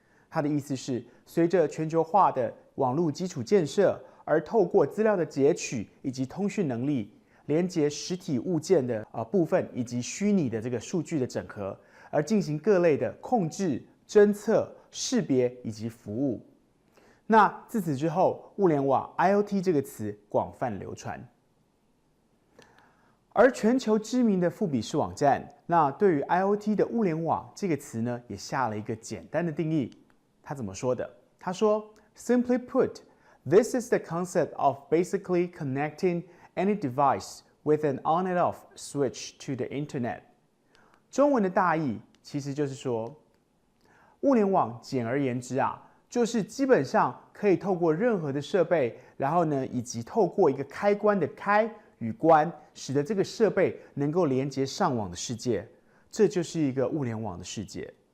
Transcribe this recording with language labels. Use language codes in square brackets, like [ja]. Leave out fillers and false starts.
[zh] 他的意思是，随着全球化的网络基础建设，而透过资料的截取以及通讯能力，连接实体物件的部分以及虚拟的这个数据的整合，而进行各类的控制、侦测、识别以及服务。那自此之后，物联网 IoT 这个词广泛流传。而全球知名的富比士网站，那对于 IoT 的物联网这个词呢，也下了一个简单的定义。他怎么说的？他说 [en] ，Simply put, this is the concept of basically connecting any device with an on and off switch to the internet。 [zh] 中文的大意其实就是说，物联网简而言之啊，就是基本上可以透过任何的设备，然后呢，以及透过一个开关的开与关，使得这个设备能够连接上网的世界，这就是一个物联网的世界。